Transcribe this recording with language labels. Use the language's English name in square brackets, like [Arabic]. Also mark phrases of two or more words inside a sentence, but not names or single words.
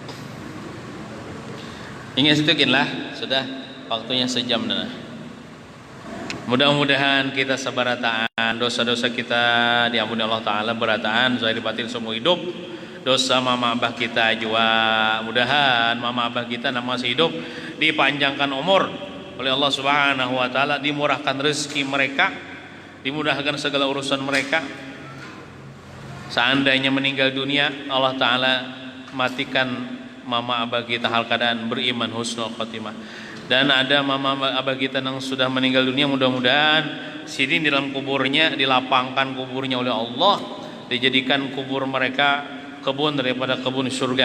[Indonesian] Ingat sedikitlah, sudah waktunya sejam dah. Mudah-mudahan kita sabarataan dosa-dosa kita diampuni Allah Ta'ala, berataan zahir batin semua hidup. Dosa mama abah kita juga mudahan mama abah kita masih hidup dipanjangkan umur oleh Allah [Arabic] Subhanahu wa Ta'ala, [Indonesian] dimurahkan rezeki mereka, dimudahkan segala urusan mereka. Seandainya meninggal dunia, Allah Ta'ala matikan mama abah kita hal keadaan beriman [Arabic] husnul khotimah. [Indonesian] Dan ada mama abah kita yang sudah meninggal dunia, mudah-mudahan sini di dalam kuburnya dilapangkan kuburnya oleh Allah, dijadikan kubur mereka kebun daripada kebun surga.